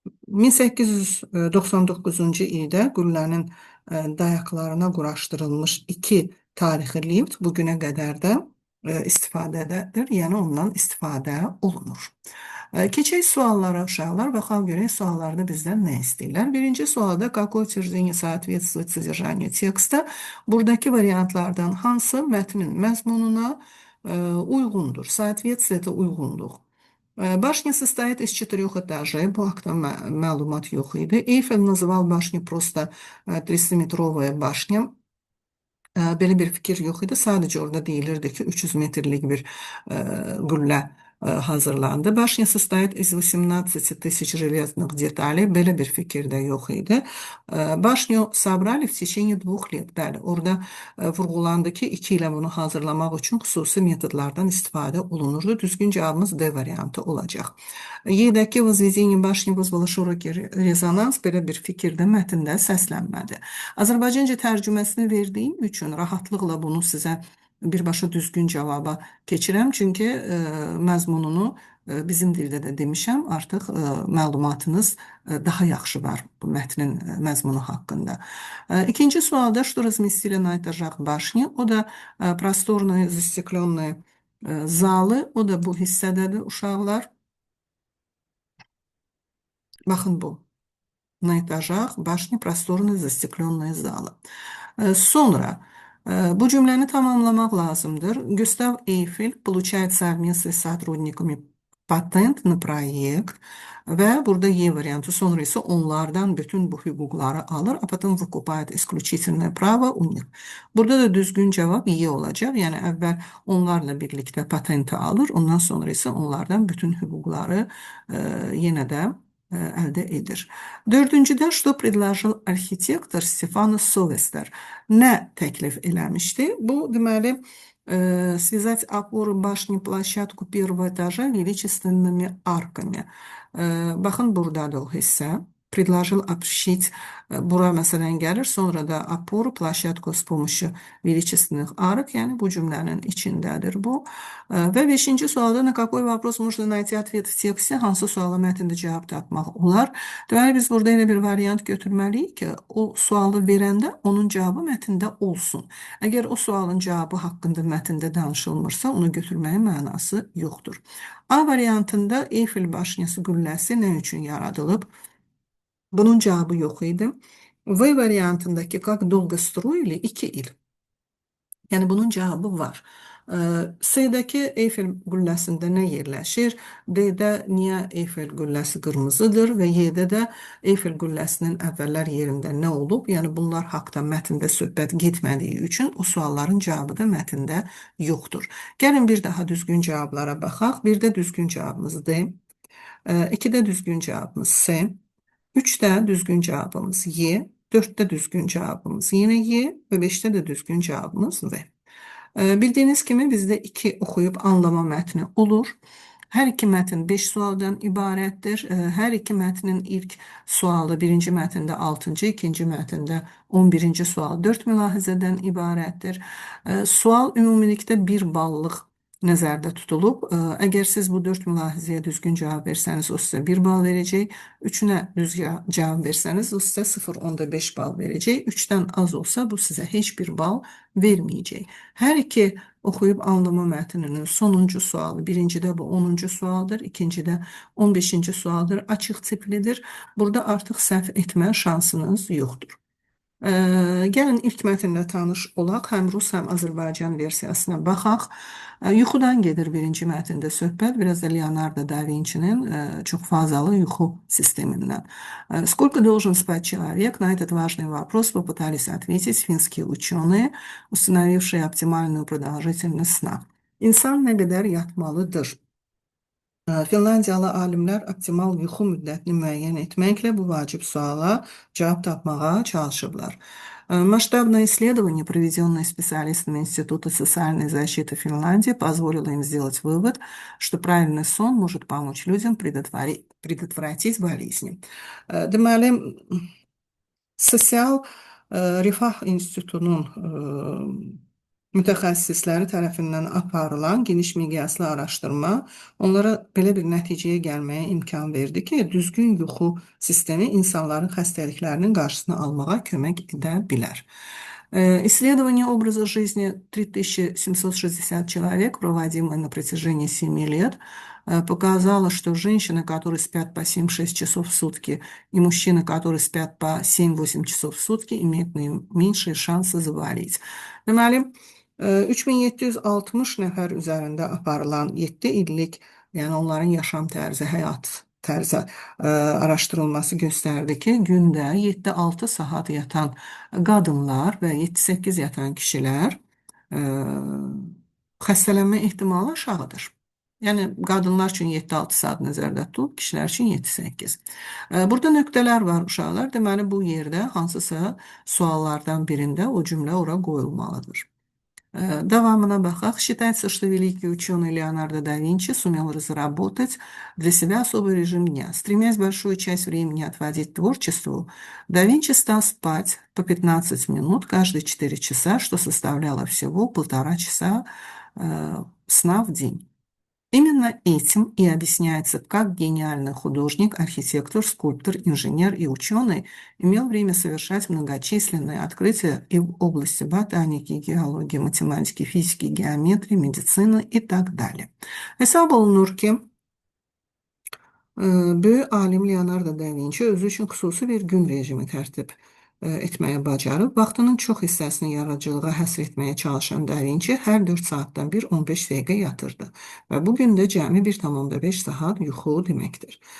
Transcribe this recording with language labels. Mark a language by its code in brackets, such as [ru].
[az] 1899-cu ildə qüllənin dayaqlarına quraşdırılmış 2 tarixi lift bugünə qədər də istifadədədir, yəni ondan istifadə olunur. Keçək suallara uşaqlar, baxaq görək suallarda bizdən nə istəyirlər. Birinci sualda [ru] какое утверждение соответствует содержанию текста? [az] Buradakı variantlardan hansı mətnin məzmununa uyğundur? [ru] Соответствие – это uyğunluq. Башня состоит из 4 этажей. [az] Bu haqda məlumat yox idi. [ru] Eyfel называл башню просто 300-metrovая башня. [az] Belə bir fikir yox idi. Sadəcə orada deyilirdi ki, 300 metrlik bir qüllə hazırlandı. [ru] Башня состоит из 18 тысяч железных деталей. [az] Belə bir fikir də yox idi. [ru] Башню собрали в течение 2 лет. [az] Bəli, orada vurğulandı ki, 2 ilə bunu hazırlamaq üçün xüsusi metodlardan istifadə olunurdu. Düzgün cavabımız D variantı olacaq. [ru] Yedəki возведение башни вызвало широкий резонанс. [az] Belə bir fikir də mətndə səslənmədi. Azərbaycanca tərcüməsini verdiyim üçün rahatlıqla bunu sizə birbaşa düzgün cavaba keçirəm. Çünki məzmununu bizim dildə də demişəm, artıq məlumatınız daha yaxşı var bu mətnin məzmunu haqqında. İkinci sualda [ru] что разместили на этажах башни? [az] O da [ru] просторные застекленные [az] zalı. O da bu hissədədir uşaqlar. Baxın bu. [ru] На этажах башни просторные застекленные залы. [az] Sonra bu cümləni tamamlamaq lazımdır. Gustav Eiffel [ru] получает совместно с сотрудниками patent на проект [az] və burada E variantı, sonra isə onlardan bütün bu hüquqları alır. [ru] A потом выкупает исключительное право у них. [az] Burada da düzgün cavab E olacaq. Yəni əvvəl onlarla birlikdə patenti alır, ondan sonra isə onlardan bütün hüquqları yenə də əldə edir. Dördüncüdə [ru] что предложил архитектор Стефано Совестер? [az] Nə təklif eləmişdi? Bu, deməli, [ru] связать опоры башни площадку первого этажа величественными арками. [az] Baxın, buradadır o hissə. [ru] Предложил общить, [az] bura məsələn gəlir, sonra da [ru] опору площадку с помощью величественных арок, [az] yəni bu cümlənin içindədir bu. Və 5-ci sualda [ru] на какой вопрос можно найти ответ в тексте? [az] Hansı suala mətndə cavab tapmaq olar? Deməli, biz burada elə bir variant götürməliyik ki, o sualı verəndə onun cavabı mətndə olsun. Əgər o sualın cavabı haqqında mətndə danışılmırsa, onu götürməyin mənası yoxdur. A variantında Eyfel Başnyası qülləsi nə üçün yaradılıb? Bunun cevabı yok idi. V variantındaki [ru] как долго строили [az] 2 il. Yani bunun cevabı var. C'dəki Eyfel qülləsində nə yerləşir? D-də niyə Eyfel qülləsi qırmızıdır və Y-də də Eyfel qülləsinin əvvəllər yerində nə olub? Yəni bunlar haqda mətndə söhbət getmədiyi üçün o sualların cavabı da mətndə yoxdur. Gəlin bir daha düzgün cavablara baxaq. Bir də düzgün cavabımız D. 2-də düzgün cavabımız C. 3'te düzgün cevabımız Y, 4'te düzgün cevabımız yine Y ve 5'te de düzgün cevabımız V. Bildiğiniz gibi bizde 2 okuyup anlama metni olur. Hər iki mətn 5 sualdan ibarətdir. Hər iki mətnin ilk sualı birinci mətndə 6-cı, ikinci mətndə 11-ci sual 4 mülahizədən ibarətdir. Sual ümumilikdə 1 ballıq nəzərdə tutulub. Əgər siz bu 4 mülahizəyə düzgün cavab versəniz, o sizə 1 bal verəcək. 3-ünə düzgün cavab versəniz, o sizə 0,5 bal verəcək. 3-dən az olsa, bu sizə heç bir bal verməyəcək. Hər iki oxuyub anlama mətninin sonuncu sualı, birincidə bu 10-cu sualdır, ikincidə 15-ci sualdır, açıq tiplidir. Burada artıq səhv etmə şansınız yoxdur. Gəlin ilk mətnlə tanış olaq, həm rus, həm Azərbaycan versiyasına baxaq. Yuxudan gedir birinci mətndə söhbət, biraz da Leonardo da Vinci'nin çox fazalı yuxu sistemindən. [ru] Сколько должен спать человек? На этот важный вопрос попытались ответить финские ученые, установившие оптимальную продолжительность sna. [az] İnsan nə qədər yatmalıdır? Finlandiyalı alimlər optimal yuxu müddətini müəyyən etməklə bu vacib suala cavab tapmağa çalışıblar. [ru] Масштабное исследование, проведенное специалистами Института социальной защиты Финляндии, позволило им сделать вывод, что правильный сон может помочь людям предотвратить болезни. [az] Deməli, Sosial Rifah İnstitutunun mütəxəssisləri tərəfindən aparılan geniş miqyaslı araşdırma onlara belə bir nəticəyə gəlməyə imkan verdi ki, düzgün yuxu sistemi insanların xəstəliklərinin qarşısını almağa kömək edə bilər. [ru] Исследование образа жизни 3760 человек, проводимое на протяжении 7 лет, показало, что женщины, которые спят по 7-6 часов в сутки, и мужчины, которые спят по 7-8 часов в сутки, имеют меньшие шансы заболеть. [az] Deməli, 3760 nəfər üzərində aparılan 7 illik, yəni onların yaşam tərzi, həyat tərzi araşdırılması göstərdi ki, gündə 7-6 saat yatan qadınlar və 7-8 yatan kişilər xəstələnmə ehtimalı aşağıdır. Yəni, qadınlar üçün 7-6 saat nəzərdə tutulub, kişilər üçün 7-8. Burada nöqtələr var, uşaqlar. Deməli, bu yerdə hansısa suallardan birində o cümlə ora qoyulmalıdır. Davamına baxaq. [ru] Считается, что великий ученый Леонардо да Винчи сумел разработать для себя особый режим дня. Стремясь большую часть времени отводить творчеству, да Винчи стал спать по 15 минут каждые 4 часа, что составляло всего 1,5 часа сна в день. Именно этим и объясняется, как гениальный художник, архитектор, скульптор, инженер и ученый имел время совершать многочисленные открытия и в области ботаники, геологии, математики, физики, геометрии, медицины и так далее. [az] Hesab olunur ki, böyük alim Leonardo da Vinci özü üçün xüsusi bir gün rejimi tərtib etməyə bacarıb. Vaxtının çox hissəsini yaradıcılığa həsr etməyə çalışan Da Vinci hər 4 saatdan bir 15 dəqiqə yatırdı. Və bugün də cəmi 1,5 saat yuxu deməkdir.